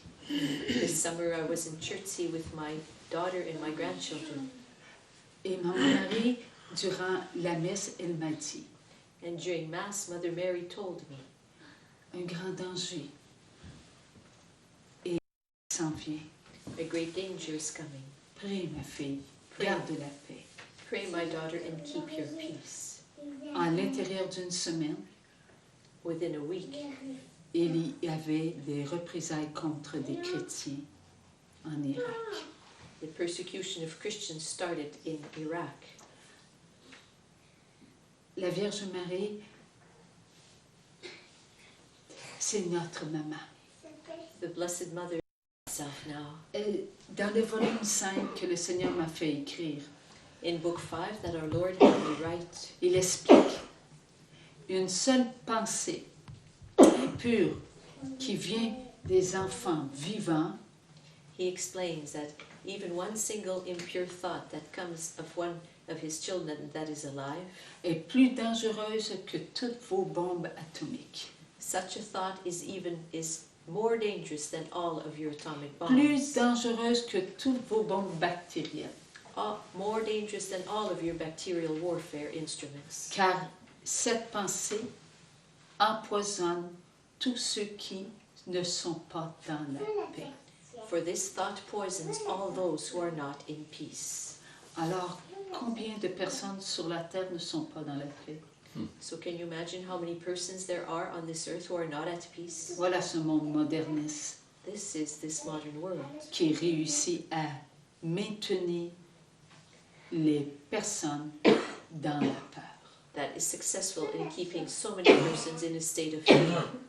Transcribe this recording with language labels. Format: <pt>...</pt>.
<en>This summer I was in Chertsey with my daughter and my grandchildren.</en> <fr>Et mon mari, durant la messe, elle m'a dit,</fr> <en>And during Mass, Mother Mary told me,</en> <fr>un grand danger et s'en vient.</fr> <en>a great danger is coming.</en> <fr>Prie, ma fille, Prie. garde la paix.</fr> <en>Pray, my daughter, and keep your peace.</en> <fr>À l'intérieur d'une semaine,</fr> <en>Within a week,</en> <fr>il y avait des représailles contre des chrétiens en Irak.</fr> <en>the persecution of Christians started in Iraq.</en> <fr>La Vierge Marie, c'est notre maman.</fr> <en>The Blessed Mother herself now.</en> <fr>Dans le volume 5 que le Seigneur m'a fait écrire,</fr> <en>In Book 5 that our Lord had me write,</en> <fr>il explique une seule pensée impure qui vient des enfants vivants</fr> <en>he explains that even one single impure thought that comes of one of his children that is alive,</en> <fr>est plus dangereuse que toutes vos bombes atomiques.</fr> <en>such a thought is more dangerous than all of your atomic bombs.</en> <fr>Plus dangereuse que toutes vos bombes bactériennes.</fr> <en>More dangerous than all of your bacterial warfare instruments.</en> <fr>Car cette pensée empoisonne tous ceux qui ne sont pas dans la paix.</fr> <en>For this thought poisons all those who are not in peace.</en> <fr>Alors, combien de personnes sur la terre ne sont pas dans la paix?</fr> <en>So can you imagine how many persons there are on this earth who are not at peace?</en> <fr>Voilà ce monde moderniste</fr> <en>This is this modern world</en> <fr>qui réussit à maintenir les personnes dans la peur.</fr> <en>that is successful in keeping so many persons in a state of fear.</en>